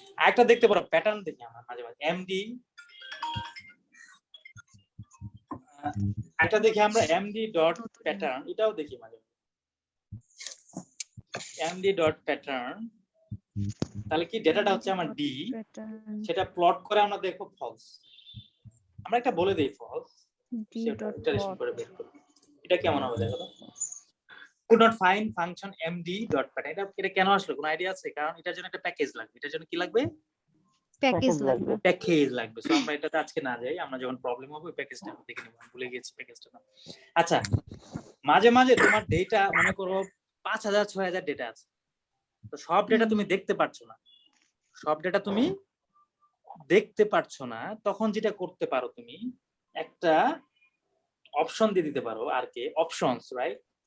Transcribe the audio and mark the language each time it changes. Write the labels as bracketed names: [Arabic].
[Bangla] আরেকটা দেখতে পারো, প্যাটার্ন দেখি আমরা মাঝে মাঝে এমডি, একটা দেখি আমরা এমডি ডট প্যাটার্ন, এটাও দেখি মাঝে মাঝে এমডি ডট প্যাটার্ন। তাহলে কি ডেটাটা হচ্ছে আমার ডি, সেটা প্লট করে আমরা দেখো ফলস, আমরা একটা বলে দেই ফলস, সেটা ইটারেশন করে বের করব। এটা কেমন হবে দেখো তো, [English] could not find function md dot pattern। [Bangla] এটা কেন আসলো, কোনো আইডিয়া আছে? কারণ এটার জন্য একটা প্যাকেজ লাগবে, এটার জন্য কি লাগবে? প্যাকেজ লাগবে। প্যাকেজ লাগবে। সো আমরা এটাতে আজকে না যাই, আমরা যখন প্রবলেম হবে ওই প্যাকেজটা দেখে নেব, আমি ভুলে গেছি প্যাকেজটা নাম। আচ্ছা, মাঝে মাঝে তোমার ডেটা মনে করো 5000 6000 ডেটা আছে, তো সব ডেটা তুমি দেখতে পারছো না, সব ডেটা তুমি দেখতে পারছো না, তখন যেটা করতে পারো তুমি একটা অপশন দিয়ে দিতে পারো, আর কি অপশনস, রাইট?